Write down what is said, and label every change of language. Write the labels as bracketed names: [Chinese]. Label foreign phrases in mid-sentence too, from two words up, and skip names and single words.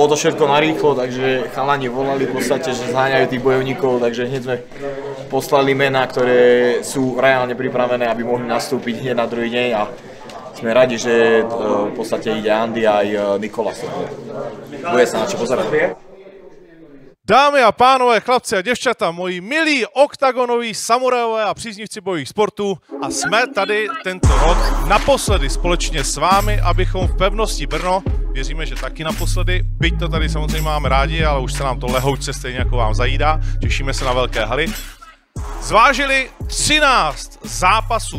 [Slovak] Bolo to všetko narýchlo, takže chalani volali v podstate, že zháňajú tých bojovníkov, takže hneď sme poslali mená, ktoré sú reálne pripravené, aby mohli nastúpiť hneď na druhý deň a sme radi, že v podstate ide Andy aj Nikolas. Bude sa na čo pozerať. [Czech] Dámy a pánové, chlapci a děvčata, moji milí oktagonoví samurajové a příznivci bojových sportů, a jsme tady tento rok naposledy společně s vámi, abychom v pevnosti Brno, věříme, že taky naposledy, byť to tady samozřejmě máme rádi, ale už se nám to lehoučce stejně jako vám zajídá, těšíme se na velké haly, zvážili 13 zápasů.